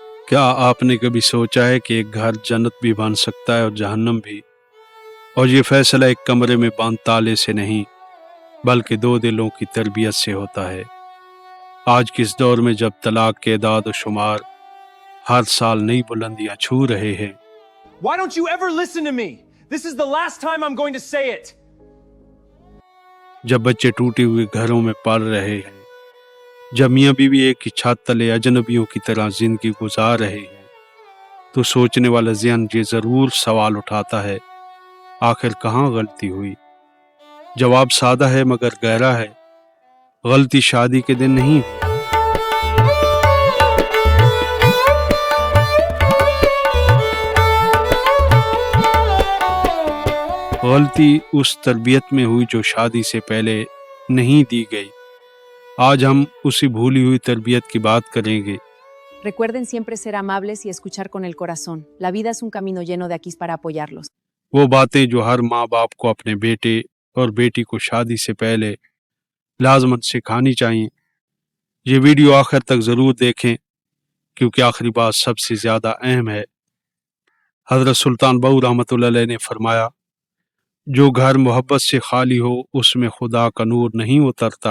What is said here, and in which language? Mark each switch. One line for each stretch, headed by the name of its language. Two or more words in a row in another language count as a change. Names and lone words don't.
Hindi: क्या आपने कभी सोचा है कि एक घर जन्नत भी बन सकता है और जहन्नम भी? और ये फैसला एक कमरे में बंद ताले से नहीं, बल्कि दो दिलों की तरबियत से होता है। आज के इस दौर में जब तलाक के एदाद और शुमार हर साल नई बुलंदियां छू रहे हैं,
English: Why don't you ever listen to me? This is the last time I'm going to say it.
Hindi: जब बच्चे टूटे हुए घरों में पल रहे हैं, जब मियाँ बीवी एक ही छत तले अजनबियों की तरह जिंदगी गुजार रहे हैं, तो सोचने वाला ज़हन ये ज़रूर सवाल उठाता है, आखिर कहाँ गलती हुई? जवाब सादा है मगर गहरा है। गलती शादी के दिन नहीं, गलती उस तरबियत में हुई जो शादी से पहले नहीं दी गई। आज हम उसी भूली हुई तरबियत की बात करेंगे।
Spanish: Recuerden siempre ser amables y escuchar con el corazón. La vida es un camino lleno de aquís para apoyarlos.
Hindi: वो बातें जो हर माँ बाप को अपने बेटे और बेटी को शादी से पहले लाजमन सिखानी चाहिए। ये वीडियो आखिर तक ज़रूर देखें, क्योंकि आखिरी बात सबसे ज़्यादा अहम है। हज़रत सुल्तान बहू
Arabic: رحمة الله عليه
Hindi: ने फरमाया, जो घर मोहब्बत से खाली हो उसमें खुदा का नूर नहीं उतरता।